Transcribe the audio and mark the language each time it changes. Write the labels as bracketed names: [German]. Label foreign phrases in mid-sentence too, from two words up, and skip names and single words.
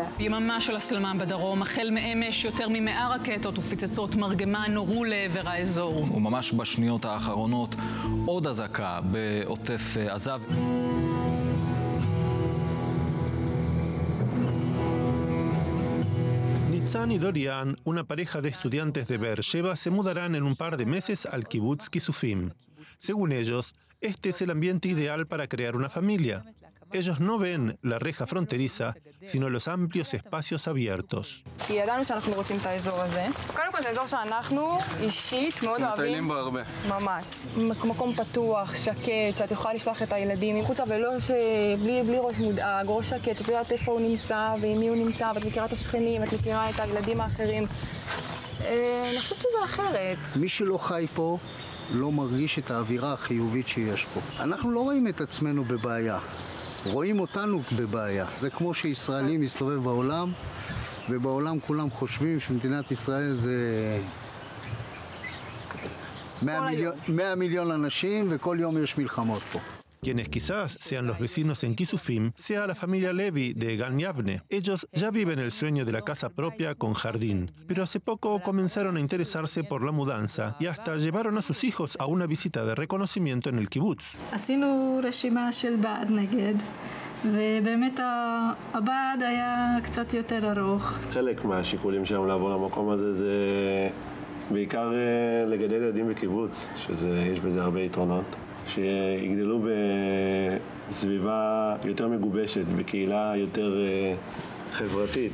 [Hebrew] יממה של הסלמה בדרום, החל מאמש יותר מ100 רקטות ופצצות מרגמה נורו לעבר האזור. וממש בשניות האחרונות עוד אזעקה בעוטף עזה. [Spanish] Nitzan y Dorian, una pareja de estudiantes de Beersheba, se mudarán en un par de meses al kibutz Kisufim. Según ellos, este es el ambiente ideal para crear una familia. Ellos no ven la reja fronteriza, sino los amplios espacios abiertos. [Hebrew] ידענו שאנחנו רוצים את האזור הזה. קודם כל, זה אזור שאנחנו אישית מאוד אוהבים. מטיילים בו הרבה. ממש. מקום פתוח, שקט, שאת יכולה לשלוח את הילדים מחוצה ולא בלי ראש מודאג, ראש שקט, שאת יודעת איפה הוא נמצא ועם מי הוא נמצא, ואת מכירה את השכנים, ואת מכירה את הילדים האחרים. אני חושבת שזה אחרת. מי שלא חי פה לא מרגיש את האווירה החיובית שיש פה. אנחנו לא רואים את עצמנו בבעיה. רואים אותנו בבעיה. זה כמו שישראלים מסתובב בעולם, ובעולם כולם חושבים שמדינת ישראל זה 100 מיליון אנשים, וכל יום יש מלחמות פה. [Spanish] Quienes quizás sean los vecinos en Kisufim, sea la familia Levi de Gan Yavne. Ellos ya viven el sueño de la casa propia con jardín, pero hace poco comenzaron a interesarse por la mudanza y hasta llevaron a sus hijos a una visita de reconocimiento en el קיבוץ. [Hebrew] עשינו רשימה של בעד נגד, ובאמת הבעד היה קצת יותר ארוך. חלק מהשיקולים שלנו לעבור למקום הזה זה בעיקר לגדל ילדים בקיבוץ, שיש בזה הרבה יתרונות. שיגדלו בסביבה יותר מגובשת, בקהילה יותר חברתית.